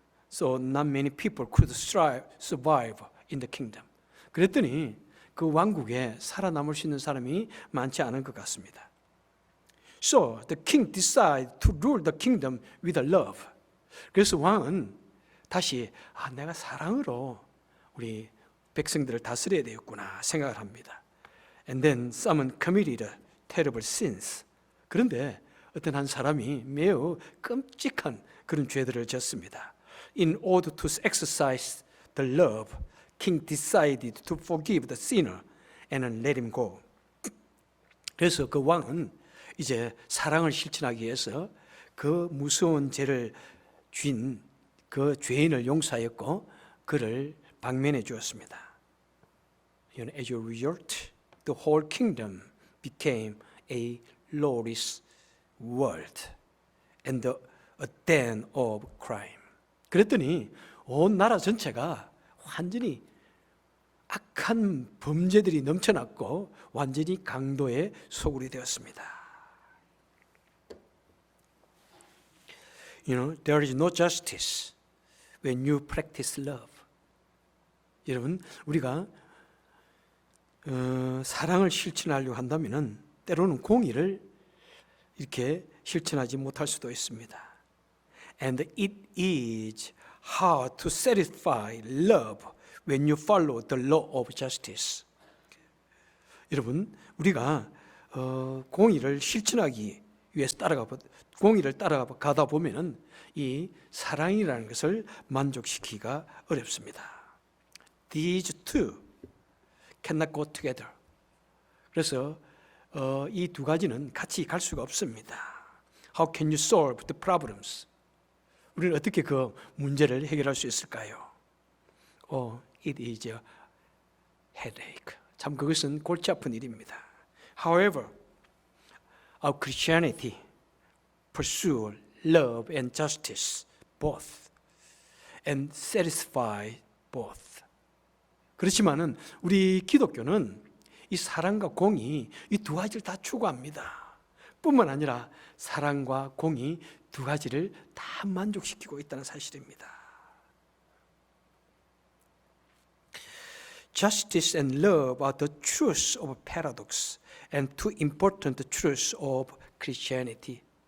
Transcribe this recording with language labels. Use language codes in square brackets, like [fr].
[en] So not many people could survive in the kingdom. [ko] 그랬더니 그 왕국에 살아남을 수 있는 사람이 많지 않은 것 같습니다. [en] So the king decided to rule the kingdom with love. [ko] 그래서 왕은 다시 내가 사랑으로 우리 백성들을 다스려야 되겠구나 생각을 합니다. [en] And then someone committed terrible sins. [ko] 그런데 어떤 한 사람이 매우 끔찍한 그런 죄들을 졌습니다. [en] In order to exercise the love, king decided to forgive the sinner and let him go. [ko] 그래서 그 왕은 이제 사랑을 실천하기 위해서 그 무서운 죄를 진 그 죄인을 용서하였고 그를 방면해 주었습니다. [en] As a result, the whole kingdom became a lawless world and a den of crime. [ko] 그랬더니 온 나라 전체가 완전히 악한 범죄들이 넘쳐났고 완전히 강도의 소굴이 되었습니다. [en] There is no justice when you practice love. [ko] 여러분, 우리가 사랑을 실천하려고 한다면은 때로는 공의를 이렇게 실천하지 못할 수도 있습니다. [en] And it is hard to satisfy love when you follow the law of justice. [ko] 여러분, 우리가 공의를 실천하기 위해서 공의를 따라가다 보면은 이 사랑이라는 것을 만족시키기가 어렵습니다. [en] These two cannot go together. [ko] 그래서 이 두 가지는 같이 갈 수가 없습니다. [en] How can you solve the problems? [ko] 우리는 어떻게 그 문제를 해결할 수 있을까요? [en] It is a headache. [ko] 참 그것은 골치 아픈 일입니다. [en] However, our Christianity pursue love and justice both and satisfy both. [ko] 그렇지만은 우리 기독교는 이 사랑과 공의 이 두 가지를 다 추구합니다. 뿐만 아니라 사랑과 공의 두 가지를 다 만족시키고 있다는 사실입니다. [en] Justice and love are the truths of paradox and two important truths of Christianity.